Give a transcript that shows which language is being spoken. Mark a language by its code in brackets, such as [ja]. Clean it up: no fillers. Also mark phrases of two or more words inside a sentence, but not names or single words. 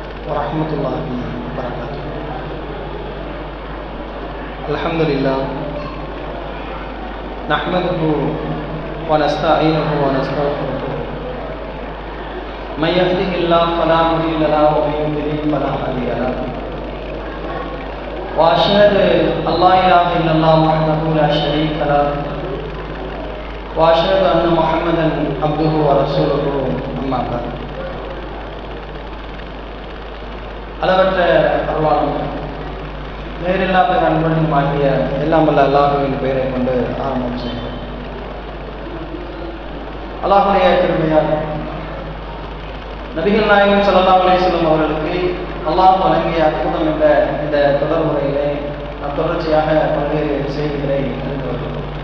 [ar] ورحمة الله وبركاته. الحمد لله نحمده ونستعينه ونستغفره. من يهده الله فلا مضل له ومن يضلل فلا هادي له. وأشهد أن لا إله إلا الله وحده لا شريك له وأشهد أن محمدا عبده ورسوله أما بعد. [ta] அளவற்ற அருளாளன் நேரில்லா பேர் அன்பனும் ஆகிய எல்லாம் வல்ல அல்லாஹ்வின் பெயரை கொண்டு ஆரம்பம் செய்கிறோம். அல்லாஹ்வுடைய கிருபையால் நபிகள் நாயகம் [ar] صلى الله عليه وسلم [ta] அவர்களுக்கு அல்லாஹ் வழங்கிய அற்புதம் என்ற இந்த தொடர் முறையிலே நாம் தொடர்ச்சியாக பல்வேறு செய்திகளை அறிந்து வருகிறோம்.